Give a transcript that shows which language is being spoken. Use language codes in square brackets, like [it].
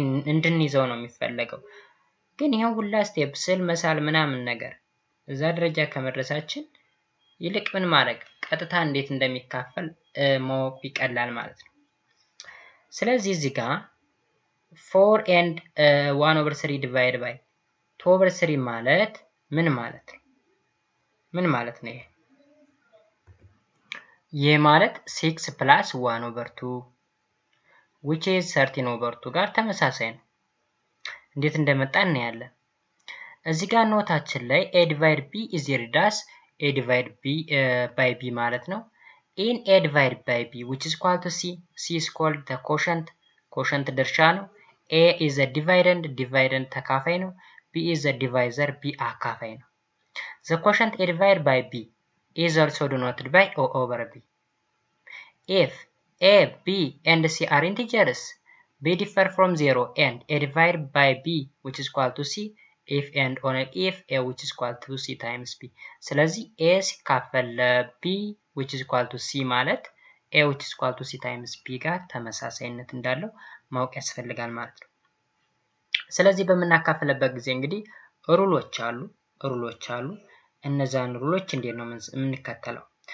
[am] እንድንይዘው ነው የሚፈለገው። ግን ይሄን ሁላ ስቴፕ ስዕል መሳል ምናምን ነገር እዛ ደረጃ ከመድረሳችን ይልቅ ምን ማድረግ ቀጥታ እንዴት እንደሚካፈል ማወቅ ይቀላል ማለት ነው። ስለዚህ እዚህ ጋር 4 and 1/3 divided by 2/3 ማለት ምን ማለት ነው? ምን ማለት ነው ይሄ? ይሄ ማለት 6 plus 1/2 which is 13/2 ጋር ተመሳሳይ ነው። እንዴት እንደመጣ እናያለን። እዚህ ጋር ኖታችን ላይ [en] a divided b is equal to a divided b by b [am] ማለት ነው። [en] in a divided by b which is equal to c is called the quotient [am] ድርሻ ነው። [en] a is a dividend [am] ተካፋይ ነው። [en] b is a divisor b [am] አካፋይ ነው። [en] the quotient a divided by b is also denoted by o over b. if a, b and c are integers, b differ from 0 and a divided by b which is equal to c if and only if a which is equal to c times b. [am] ስለዚህ a ሲካፈል b which is equal to c ማለት a which is equal to c times b ጋር ተመሳሳይነት እንዳለው ማወቅ ያስፈልጋል ማለት ነው። ስለዚህ በምናካፍልበት ጊዜ እንግዲህ ሩሎች አሉ። እነዛን ሩሎች እንዴት ነው የምንከተለው?